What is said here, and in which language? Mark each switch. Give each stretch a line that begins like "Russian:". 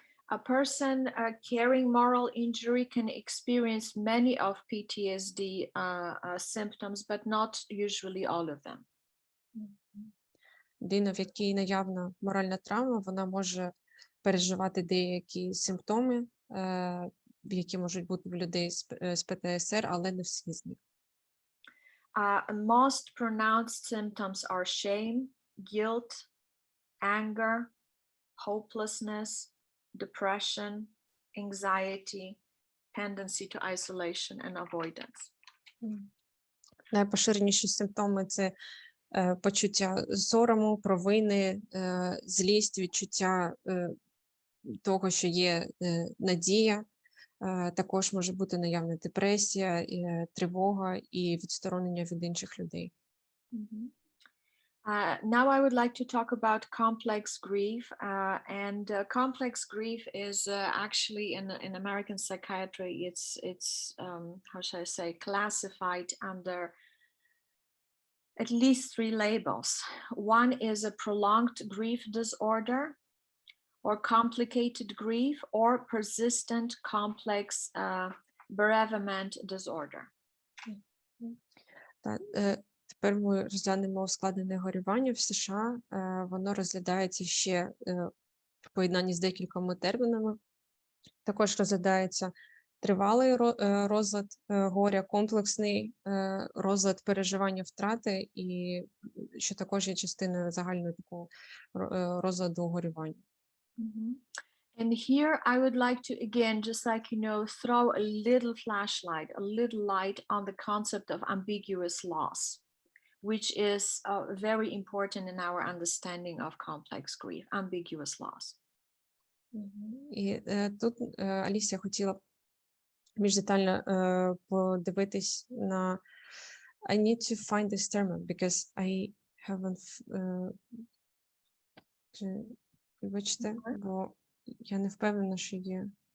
English: A person carrying moral injury can experience many of PTSD symptoms, but not usually all of them.
Ukrainian: Людина, в якій наявна моральна травма, вона може переживати деякі симптоми, які можуть бути в людей з ПТСР, але не всі з них.
English: Most pronounced symptoms are shame, guilt, anger, hopelessness, depression, anxiety, tendency to isolation and avoidance.
Ukrainian: Найпоширеніші симптоми – це почуття сорому, провини, злість, відчуття того, що є надія. Також може бути наявна депресія, тривога і відсторонення від інших людей.
English: Now I would like to talk about complex grief, and complex grief is actually in American psychiatry, it's how should I say, classified under at least 3 labels. One is a prolonged grief disorder, or complicated grief, or persistent complex bereavement disorder.
Ukrainian: Тепер ми розглянемо ускладнене горювання в США. Воно розглядається ще в поєднанні з декількома термінами. Також розглядається тривалий розлад горя, комплексний розлад переживання втрати, і що також є частиною загального такого розладу горювання.
English: And here I would like to again, just like, throw a little flashlight, a little light on the concept of ambiguous loss, which is very important in our understanding of complex grief, ambiguous loss.
Ukrainian: І тут Алісія хотіла більш детально подивитись на
English: I need to find this term because I haven't
Ukrainian: вибачте, бо я не впевнена, що є.